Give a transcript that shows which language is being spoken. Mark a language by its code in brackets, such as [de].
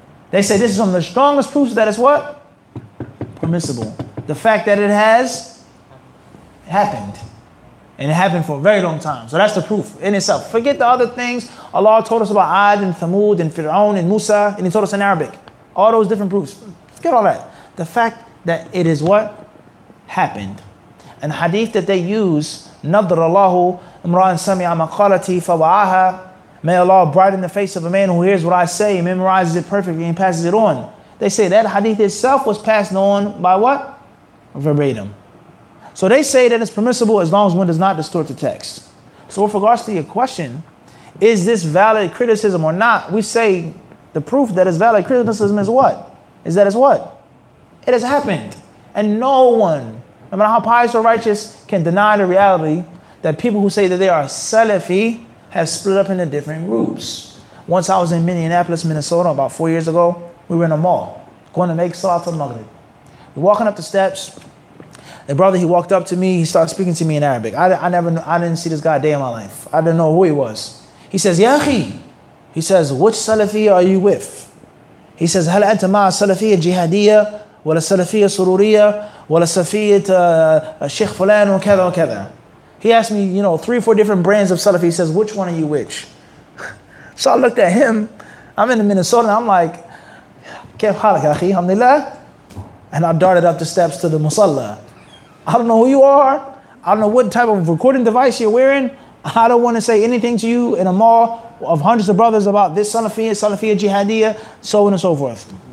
[en] They say this is one of the strongest proofs that it's what? Permissible. The fact that it has happened. And it happened for a very long time. So that's the proof in itself. Forget the other things. Allah told us about Ad and Thamud and Fir'aun and Musa, and He told us in Arabic. All those different proofs. Forget all that. The fact that it is what? Happened. And hadith that they use, [ar] نَضْرَ اللَّهُ إِمْرَأً سَمِعَ مَقَالَتِي فَوَعَاهَا. [en] May Allah brighten the face of a man who hears what I say, memorizes it perfectly, and passes it on. They say that hadith itself was passed on by what? Verbatim. So they say that it's permissible as long as one does not distort the text. So with regards to your question, is this valid criticism or not? We say the proof that it's valid criticism is what? Is that it's what? It has happened. And no one, no matter how pious or righteous, can deny the reality that people who say that they are Salafi have split up into different groups. Once I was in Minneapolis, Minnesota, about 4 years ago, we were in a mall, going to make Salat al-Maghrib. We're walking up the steps. The brother, he walked up to me, he started speaking to me in Arabic. I didn't see this guy a day in my life. I didn't know who he was. He says, Ya akhi. He says, which Salafiyya are you with? He says, [ar] هل أنت مع السلفية الجهادية ولا السلفية السرورية ولا سلفية الشيخ فلان وكذا وكذا. [en] He asked me, 3 or 4 different brands of Salafi. He says, which one are you which? So I looked at him. I'm in Minnesota and I'm like, [ar] كيف حالك يا أخي? [en] Alhamdulillah. And I darted up the steps to the musalla. I don't know who you are. I don't know what type of recording device you're wearing. I don't want to say anything to you in a mall of hundreds of brothers about this Salafiyya, Jihadiyya, so on and so forth.